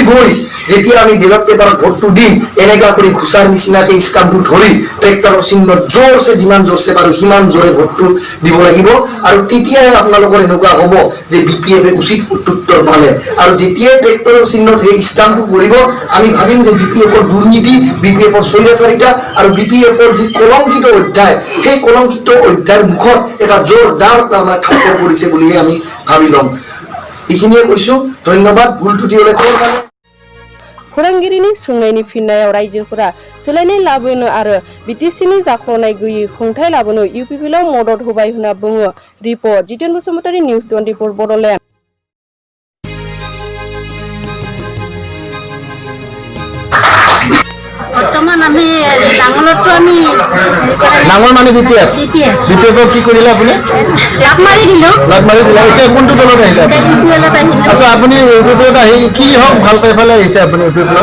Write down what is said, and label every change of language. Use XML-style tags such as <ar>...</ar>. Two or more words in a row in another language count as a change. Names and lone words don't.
<as>গৈ যেতিয়া আমি বেলট পেপাৰত ভোটটো দিম এনেকা কৰি ঘুষাৰ নিচিনাকে স্কামটো ধৰি ট্ৰেক্টৰৰ চিহ্নত জোৰছে যিমান জোৰছে পাৰো সিমান জোৰে ভোটটো দিব লাগিব আৰু তেতিয়াহে আপোনালোকৰ এনেকুৱা হ'ব যে বিপিএফে উচিত উত্তৰ পালে আৰু যেতিয়া ট্ৰেক্টৰৰ চিহ্নত সেই স্টাম্পটো কৰিব আমি ভাবিম যে বিপিএফৰ দুৰ্নীতি বিপিএফৰ স্বৈৰাচাৰিতা আৰু বিপিএফৰ যি কলংকিত অধ্যায় সেই কলংকিত অধ্যায়ৰ মুখত এটা জোৰদাৰ ঠাক্কৰ কৰিছে বুলিহে আমি ভাবি ল'ম। এইখিনিয়ে কৈছো ধন্যবাদ ভুল ত্रुटि হলে</as> <brx>खौरांगिरिनि सोंनायनि फिननायाव रायजोफोरा सोलायनाय लाबोनो आरो बिटिसिनि जाख्ल'नाय गैयै खुंथाय लाबोनो इउपिपिएलआव मदद होबाय होनना बुङो। रिपर्ट जितेन बसुमतारी निउस 24 बड'लेण्ड।</brx> <as>বৰ্তমান আমি ডাঙৰটো আমি ডাঙৰ মানে বিপিএফ কি কৰিলে আপুনি লাভ মাৰি দিলো এতিয়া কোনটো দলত আহিলে আচ্ছা আপুনি ইউপিপিএলত আহি কি হওক ভাল পাই পেলাই আহিছে আপুনি ইউপিপিএলত</as>